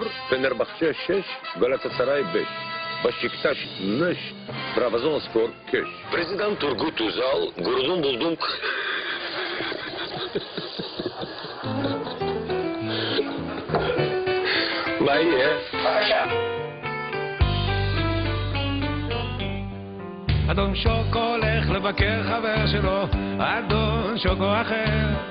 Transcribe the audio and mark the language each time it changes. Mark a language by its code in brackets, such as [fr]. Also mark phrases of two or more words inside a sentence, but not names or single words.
[tr] Fenerbahçe 6, Galatasaray 5. Beşiktaş 5, Trabzonspor 5. Prezident Turgut Özal, gururun buldum. [he] מה יהיה? אדון שוקו הולך לבקר חבר שלו, אדון שוקו אחר.